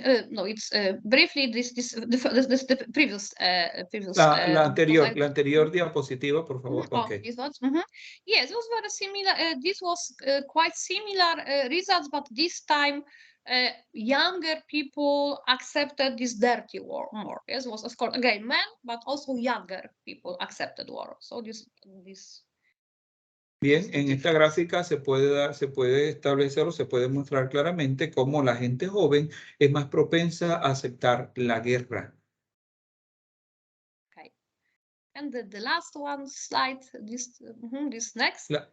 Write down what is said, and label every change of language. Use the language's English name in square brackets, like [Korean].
[English] no, it's briefly the previous [Spanish] La anterior diapositiva, por favor. Oh, Okay. [English] this was, yes, it was very similar. This was quite similar results, but this time younger people accepted this dirty war more. Yes, was of course again men, but also younger people accepted war. So this. [Spanish] Bien, en esta gráfica se puede establecer o se puede mostrar claramente cómo la gente joven es más propensa a aceptar la guerra. [English] Okay. And the last one slide, this next.